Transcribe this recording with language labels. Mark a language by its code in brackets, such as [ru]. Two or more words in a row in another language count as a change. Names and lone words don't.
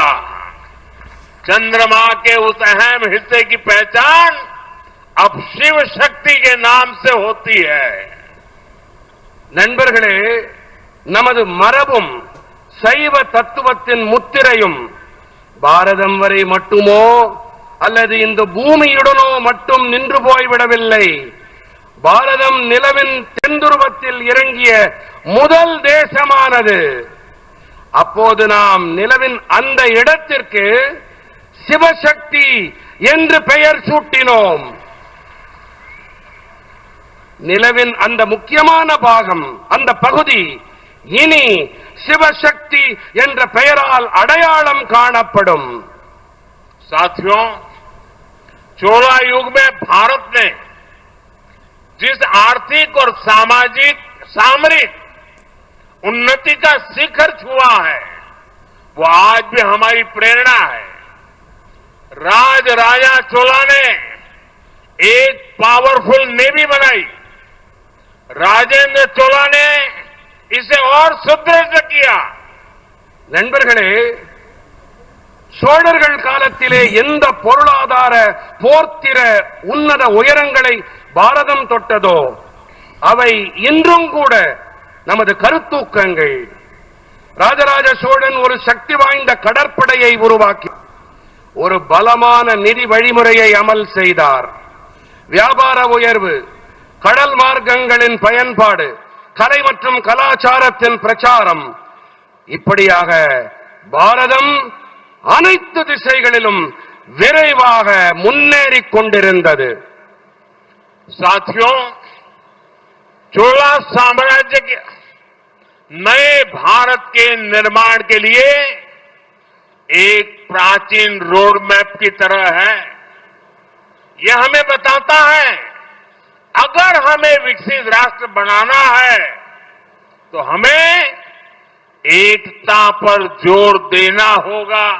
[hi] चंद्रमा के उस अहम हिस्से की पहचान अब शिव शक्ति के नाम से होती है. [ta] நண்பர்களே, நமது மரபும் சைவ தத்துவத்தின் முத்திரையும் பாரதம் வரை மட்டுமோ அல்லது இந்த பூமியுடனோ மட்டும் நின்று போய்விடவில்லை. பாரதம் நிலவின் தென்துருவத்தில் இறங்கிய முதல் தேசமானது. அப்போது நாம் நிலவின் அந்த இடத்திற்கு சிவசக்தி என்று பெயர் சூட்டினோம். நிலவின் அந்த முக்கியமான பாகம், அந்த பகுதி இனி சிவசக்தி என்ற பெயரால் अड़यालम காணப்படும். [hi] साथियों, चोला युग में भारत ने जिस आर्थिक और सामाजिक सामरिक उन्नति का शिखर छुआ है वो आज भी हमारी प्रेरणा है. राजा चोला ने एक [en] powerful navy [hi] बनाई. राजेंद्र चोला ने इसे और सुदृढ़ किया. [ta] நண்பர்களே, சோழர்கள் காலத்திலே எந்த பொருளாதார போர்த்திர உன்னத உயரங்களை பாரதம் தொட்டதோ அவை இன்றும் கூட நமது கருத்தூக்கங்கள். ராஜராஜ சோழன் ஒரு சக்தி வாய்ந்த கடற்படையை உருவாக்கி ஒரு பலமான நிதி வழிமுறையை அமல் செய்தார். வியாபார உயர்வு, கடல் மார்க்கங்களின் பயன்பாடு, கலை மற்றும் கலாச்சாரத்தின் பிரச்சாரம், இப்படியாக பாரதம் அனைத்து திசைகளிலும் விரைவாக முன்னேறிக் கொண்டிருந்தது. [hi] साथियों, चोला साम्राज्य के नए भारत के निर्माण के लिए एक प्राचीन [en] road map [hi] की तरह है. यह हमें बताता है अगर हमें विकसित राष्ट्र बनाना है तो हमें एकता पर जोर देना होगा.